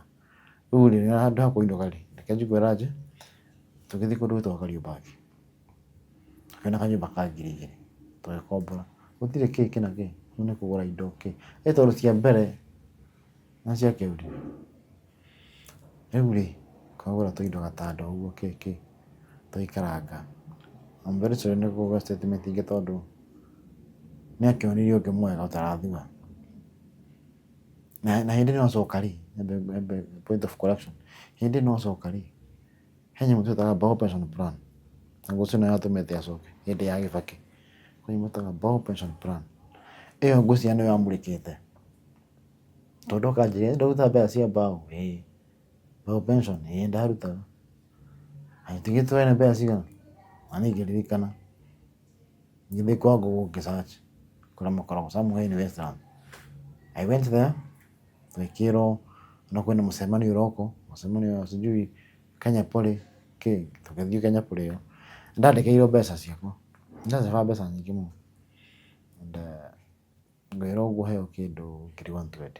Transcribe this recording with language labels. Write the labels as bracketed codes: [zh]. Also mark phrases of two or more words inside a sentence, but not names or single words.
[ki] Rĩu rĩ handũ ha kũinũka rĩ, reke njigue ranji tũgĩthiĩ kũndũ gwĩtagwo Kariobangi, tũkĩona kanyũmba ka 2,000 tũgĩkombora, gũtirĩ kĩ kĩna kĩ, rĩu nĩ kũgũra indo kĩ, tondũ cia mbere na cia kĩũri. Rĩu rĩ twagũra tũindo gatanda ũguo kĩ tũgĩkaranga. [en] I'm very sorry [ki] nĩ kuga statement ingĩ tondũ nĩakĩonirie ũngĩ mwega ũtarathua. Na hĩndĩ no coka rĩ, [en] point of correction, [ki] hĩndĩ no coka rĩ, he nyamũ twĩtaga Bao Pension Plan, na ũcio nĩyo yatũmĩte acoke hĩndĩ ya Kibaki. Kwĩ nyamũ twĩtaga Bao Pension Plan, ĩyo ngwĩciria nĩyo yamũrĩkĩte tondũ akanjĩrĩra ndũruta mbeca cia Bao, Bao Pension ndarutaga. Tũgĩtũhe nĩ mbeca cigana, na niĩ ngĩririkana ngĩthiĩ kwa Google ngĩ-search kũrĩa makoragwo [en] somewhere in Westlands. I went there [ki] twĩkĩrwo no kwĩna mũcemanio ũroko, mũcemanio sijui Kenya Poly kĩ, tũgĩthiĩ Kenya Poly ĩyo, ndandĩkĩirwo mbeca ciakwa, ndacaba mbeca nyingĩ mũno ngĩrwo ngũheo kĩndũ ngiri 120.